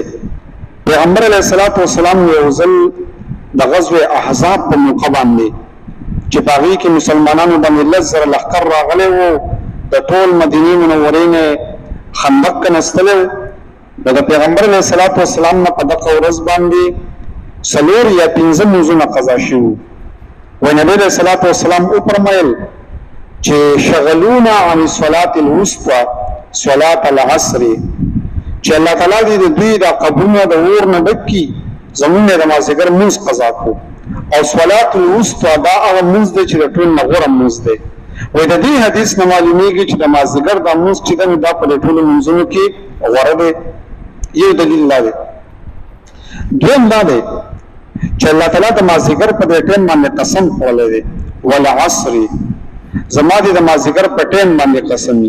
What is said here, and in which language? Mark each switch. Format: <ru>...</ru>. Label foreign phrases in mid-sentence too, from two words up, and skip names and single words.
<ps>پیغمبر</ps> <ar>علیه الصلاة والسلام</ar> <ps>یو ځل د غزوې احزاب په موقع باندې چې په هغې کې مسلمانانو باندې 10,000 لښکر راغلی و، د ټول مدینې منورې نه خندق کنستلی و. نو د پیغمبر</ps> <ar>علیه الصلاة والسلام</ar> <ps>نه په دغه ورځ باندې 4 یا 5 منځونه قضا شوي. وایي نبي</ps> <ar>علیه الصلاة والسلام</ar> <ps>وفرمایل چې</ps> <ar>شغلونا عن الصلاة الوسطى صلاة العصر،</ar> <ps>چې الله تعالی دې د دوی د قبرونو د اور نه ډک کړي، زمونږ د مازدیګر منځ قضا کړو. او</ps> <ar>صلاة الوسطى</ar> <ps>دا هغه منځ دی چې د ټول نه غوره منځ دی. وایي د دې حدیث نه معلومیږي چې د مازدیګر دا منځ چې دی دا په ټولو منځونو کې غوره دی. یو دلیل دا دی. دویم دا دی چې الله تعالی د مازدیګر په دې ټیم باندې قسم خوړلی دی، والعصر، زما دې د مازدیګر په ټیم باندې قسم وي.</ps>